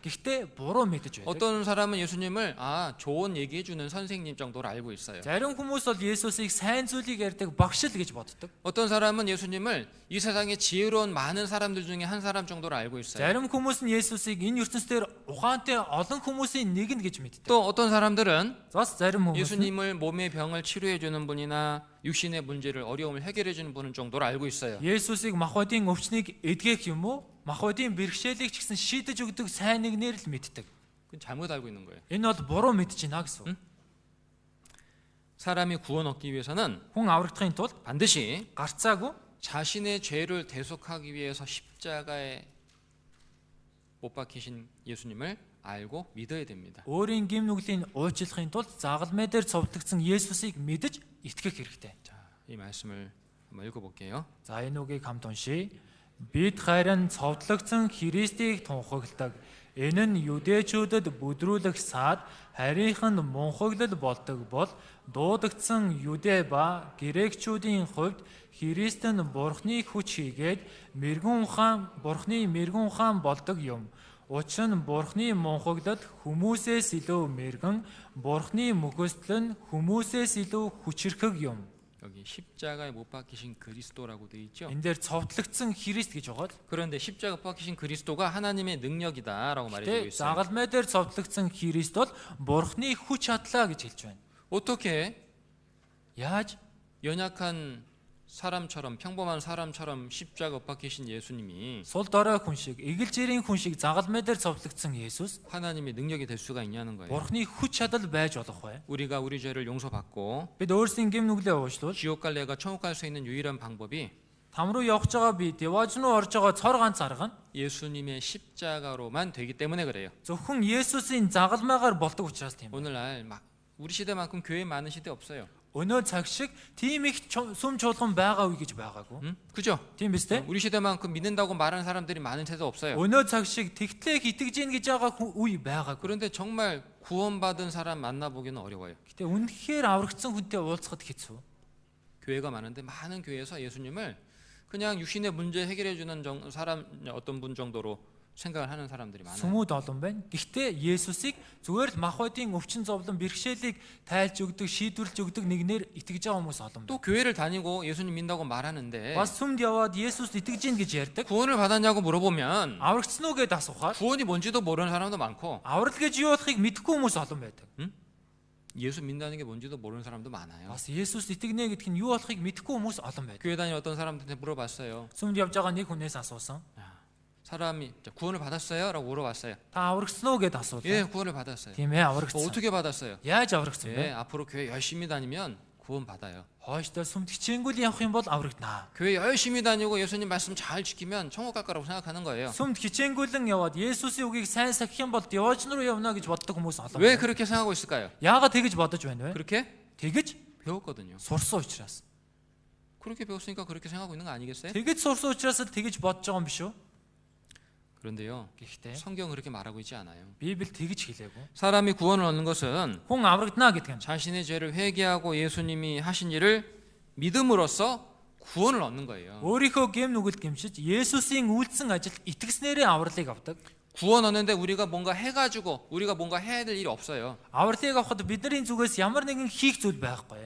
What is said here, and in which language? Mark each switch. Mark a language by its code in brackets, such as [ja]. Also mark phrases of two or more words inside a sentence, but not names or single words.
[mn] Гэхдээ буруу мэдэж байдаг. [ko] 어떤 사람은 예수님을 좋은 얘기해주는 선생님 정도로 알고 있어요. [mn] Зарим хүмүүс бол Есүсийг сайн зүйлийг ярьдаг багш л гэж боддог. [ko] 어떤 사람은 예수님을 이 세상에 지혜로운 많은 사람들 중에 한 사람 정도로 알고 있어요. [mn] Зарим хүмүүс нь Есүсийг энэ ертөнцийн ухаантай олон хүмүүсийн нэг нь гэж мэддэг. [ko] 또 어떤 사람들은 [mn] Бас зарим хүмүүс нь [ko] 예수님을 몸의 병을 치료해주는 분이나 육신의 문제를 어려움을 해결해주는 분은 정도로 알고 있어요. [mn] Есүсийг махбодын өвчнийг эдгэх юм уу? Махбодын бэрхшээлийг ч гэсэн шийдэж өгдөг сайн нэгнэр л мэддэг. [ko] 그건 잘못 알고 있는 거예요. [mn] Энэ бол буруу мэдж байна гэсэн. [ko] 사람이 구원 얻기 위해서는 [mn] Хүн аврагдахын тулд [ko] 반드시 [mn] гарцаагүй [ko] 자신의 죄를 대속하기 위해서 십자가에 못 박히신 예수님을 알고 믿어야 됩니다. [mn] өөрийн гэм нүглийн уучлахын тулд загалмай дээр цовдлогдсон Есүсийг мэдэж итгэх хэрэгтэй. [ko] 자, 이 말씀을 한번 읽어볼게요. [mn] За энэ үгийг хамт уншийе. Бид харин цовдлогдсон Христийг тунхагладаг. Энэ нь юдэчүүдэд бүдрүүлэх саад харийнханд мунхаглал болдог бол дуудагдсан юдэ ба грекчүүдийн хувьд Христ нь Бурхны хүч хийгээд Бурхны мэргэн ухаан болдог юм. Учир нь Бурхны мунхаглал хүмүүсээс илүү мэргэн, Бурхны мөхөсдөл нь хүмүүсээс илүү хүчирхэг юм. [ko] 여기 십자가에 못 박히신 그리스도라고 되어 있죠. [mn] Энэ дээр цовдлогдсон Христ гэж байгаа. [ko] 그런데 십자가 박히신 그리스도가 하나님의 능력이다라고 말해주고 [mn] Тэ [ko] 있어요. [mn] загалмай дээр цовдлогдсон Христ бол Бурхны хүч чадлаа гэж хэлж байна. [ko] 어떻게 [mn] Яаж [ko] 연약한 사람처럼 평범한 사람처럼 십자가 못 박히신 예수님이 [mn] сул дорой хүн шиг, эгэлжирийн хүн шиг загалмай дээр цовдлогдсон Есүс [ko] 하나님의 능력이 될 수가 있냐는 거예요. [mn] Бурхны хүч чадал байж болох бай. [ko] 우리가 우리 죄를 용서받고 [mn] Бид өөрсдийн гэм нүглээ уучлуул [ko] 지옥 갈 내가 천국 갈 수 있는 유일한 방법이 [mn] там руу явж байгаа би деваж руу орж байгаа цор ганц арга нь [ko] 예수님의 십자가로만 되기 때문에 그래요. [mn] зөвхөн Есүсийн загалмайгаар болдог учраас тийм. [ko] 오늘날 막 우리 시대만큼 교회 많은 시대 없어요. [mn] Өнөө цаг шиг тийм их сүм чуулган байгаа үе гэж байгаагүй. [ko] 그죠? [mn] Тийм биз дээ? [ko] 우리 시대만큼 믿는다고 말하는 사람들이 많은 세대 없어요. [mn] Өнөө цаг шиг тэгтлээ итгэж гин гэж байгаа үе байгаагүй. [ko] 그런데 정말 구원받은 사람 만나보기는 어려워요. [mn] Гэтэ үнэхээр аврагдсан хүнтэй уулзахад хэцүү. [ko] 교회가 많은데 많은 교회에서 예수님을 그냥 육신의 문제 해결해주는 사람 어떤 분 정도로 생각을 하는 사람들이 많아요. [mn] Сүмүүд олон байна. Гэхдээ Есүсийг зүгээр л махбодын өвчин зовлон бэрхшээлийг тайлж өгдөг, шийдвэрлэж өгдөг нэгнээр итгэж байгаа хүмүүс олон байна. [ko] 또 교회를 다니고 예수님 믿는다고 말하는데 [mn] Бас сүмд яваад Есүс итгэж гин гэж ярьдаг. [ko] 구원을 받았냐고 물어보면 [mn] Аврагдсан уу гэдээ асуухаар [ko] 구원이 뭔지도 모르는 사람도 많고 [mn] аврал гэж юу болохыг мэдэхгүй хүмүүс олон байдаг. [ko] 예수 믿는다는 게 뭔지도 모르는 사람도 많아요. [mn] Бас Есүс итгэнэ гэдг нь юу болохыг мэдэхгүй хүмүүс олон байдаг. [ko] 교회 다니는 어떤 사람들한테 물어봤어요. [mn] Сүмд явж байгаа нэг хүнээс асуусан. [ko] 사람이 구원을 받았어요? 라고 물어봤어요. [mn] Та аврагдсан уу гэдээ асуулаа. [ko] 예, 구원을 받았어요. [mn] Тийм ээ, аврагдсан. [ko] 어떻게 받았어요? [mn] Яаж аврагдсан [ko] 예, [mn] бэ? [ko] 앞으로 교회 열심히 다니면 구원 받아요. [mn] Хойшдоо сүмд хичээнгүйл явах юм бол аврагдана. [ko] 교회 열심히 다니고 예수님 말씀 잘 지키면 천국 갈 거라고 생각하는 거예요. [mn] Сүмд хичээнгүйлэн яваад Есүсийн үгийг сайн сахих юм бол деваж руу явна гэж боддог хүмүүс олон [ko] 왜 [mn] байна. [ko] 그렇게 생각하고 있을까요? [mn] Яагаад тэгэж бодож байна вэ? [ko] 그렇게 [mn] Тэгэж [ko] 배웠거든요. [mn] сурсан учраас. [ko] 그렇게 배웠으니까 그렇게 생각하고 있는 거 아니겠어요? [mn] Тэгэж сурсан учраас л тэгэж бодож байгаа юм биш үү? [ko] 그런데요, [mn] Гэхдээ [ko] 성경은 그렇게 말하고 있지 않아요. [mn] Библи тэгэж хэлээгүй. [ko] 사람이 구원을 얻는 것은 [mn] Хүн аврагдана гэдэг нь [ko] 자신의 죄를 회개하고 예수님이 하신 일을 믿음으로써 구원을 얻는 거예요. [mn] өөрийнхөө гэм нүгэлд гэмшиж Есүсийн үйлдсэн ажилд итгэснээрээ авралыг авдаг. [ko] 구원 얻는데 우리가 뭔가 해가지고 우리가 뭔가 해야 될 일이 없어요. [mn] Авралыг авахд бидний зүгээс ямар нэгэн хийх зүйл байхгүй.